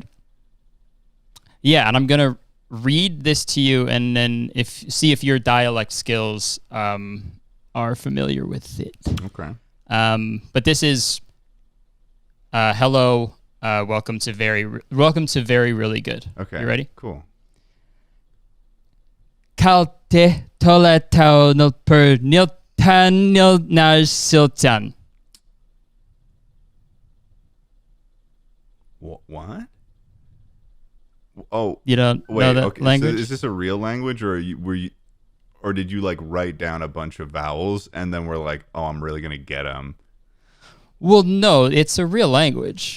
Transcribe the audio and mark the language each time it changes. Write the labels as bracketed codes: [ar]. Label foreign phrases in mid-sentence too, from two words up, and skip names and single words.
[en] Yeah, and I'm gonna read this to you, and then see if your dialect skills are familiar with it. Okay. But this is hello. Welcome to very really good. Okay. You ready? Cool. Kalte toletau nil per nil tan nil nar siltan. What? Oh, You don't wait. know that Okay. language? So is this a real language, or or did you like write down a bunch of vowels and then we're like, oh, I'm really gonna get them? Well, no, it's a real language.